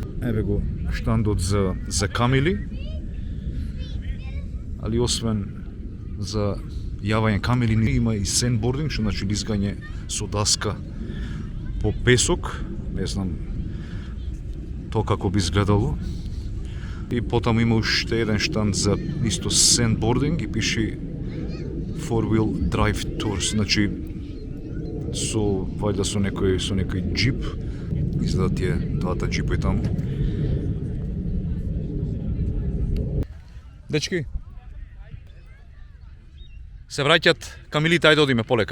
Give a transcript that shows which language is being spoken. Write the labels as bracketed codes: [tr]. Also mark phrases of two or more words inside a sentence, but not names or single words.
[mk] Еве го штандот за камили, али освен за јавање камили има и сендбординг, што значи лизгање со даска по песок, не знам тоа како би изгледало. И потаму има уште еден штанд за исто сендбординг и пише [en] four-wheel drive tours, [mk] значи вајда со некој джип, изгледа тие двата джипа и таму. Дечки, се враќат камилите, ајде одиме полека.